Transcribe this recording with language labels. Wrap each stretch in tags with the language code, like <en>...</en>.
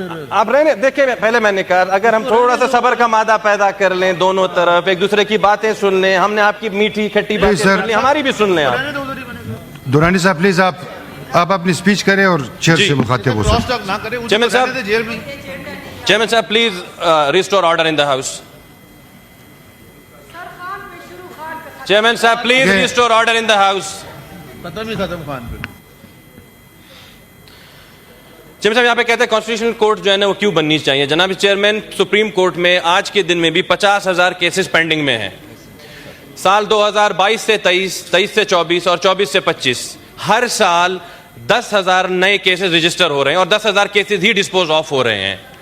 <ur>آپ رہنے دیکھیں، پہلے میں نے کہا اگر ہم تھوڑا سا صبر کا مادہ پیدا کر لیں، دونوں طرف ایک دوسرے کی باتیں سن لیں، ہم نے آپ کی میٹھی کھٹی باتیں سن لی، ہماری بھی سن لیں. آپ دورانی صاحب پلیز آپ اپنی سپیچ کریں اور چیئر سے مخاطب ہو سکیں.</ur> <en>Chairman صاحب please restore order in the house. Chairman صاحب please restore order in the house.</en> <ur>ختم خان پہ چیئرمین صاحب یہاں پہ کہتے ہیں کانسٹیٹیوشنل کورٹ جو ہے نا وہ کیوں بننی چاہیے. جناب چیئرمین، سپریم کورٹ میں آج کے دن میں بھی 50,000 کیسز پینڈنگ میں ہیں. سال 2022 سے 23 سے 24 اور 24 سے 25 ہر سال 10,000 نئے کیسز رجسٹر ہو رہے ہیں اور 10,000 کیسز ہی ڈسپوز آف ہو رہے ہیں.</ur>